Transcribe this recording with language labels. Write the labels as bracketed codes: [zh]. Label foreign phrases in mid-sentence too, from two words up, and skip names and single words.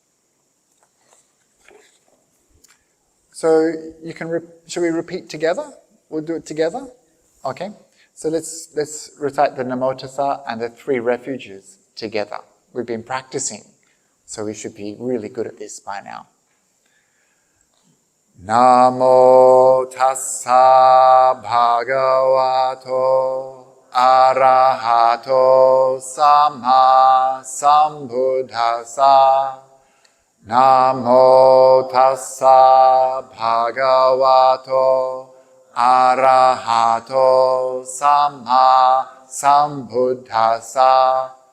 [en] So you can, shall we repeat together? We'll do it together? Okay. So let's recite the Namo Tassa and the 3 refuges together. We've been practicing, so we should be really good at this by now. [pi] Namo Tassa Bhagavato Arahato Samma Sambuddhassa. Namo Tassa Bhagavato Arahato Samma Sambuddhassa.